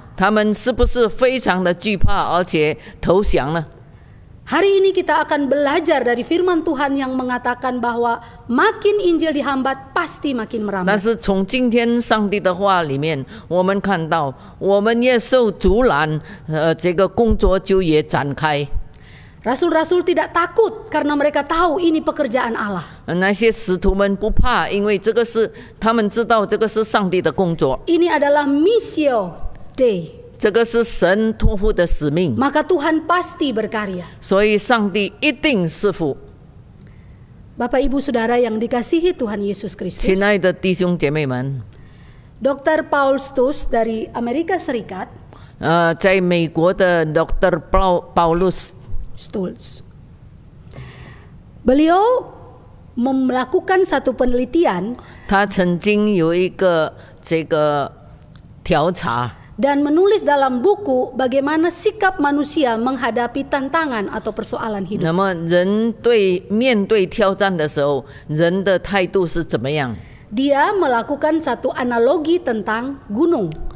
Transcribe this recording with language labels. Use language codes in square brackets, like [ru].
[zh] 他们是不是非常的惧怕，而且投降呢？ [id] Hari ini kita akan belajar dari firman Tuhan yang mengatakan bahwa makin Injil dihambat pasti makin [zh] 但 [id] merambat. [zh] 是从今天上帝的话里面，我们看到我们越受阻拦，这个工作就越展开。 [id] Rasul-rasul tidak takut karena mereka tahu ini pekerjaan Allah. [zh] 那些使徒们不怕，因为这个是他们知道这个是上帝的工作， [id] Ini adalah missio Dei. [zh] 这个是神托付的使命， [id] Maka Tuhan pasti berkarya. [zh] 所以上帝一定是父。 [id] Bapak Ibu Saudara yang dikasihi Tuhan Yesus Kristus. [zh] 亲爱的弟兄姐妹们， [id] Dr. Paul Stutz dari Amerika Serikat, [zh] 在美国的 Dr. Paulus [id] Stulz. Beliau melakukan satu penelitian [zh] 他曾经有一个这个调查。 [id] dan menulis dalam buku bagaimana sikap manusia menghadapi tantangan atau persoalan hidup. [zh] 那么人面对挑战的时候，人的态度是怎么样？ [id] Dia melakukan satu analogi tentang gunung.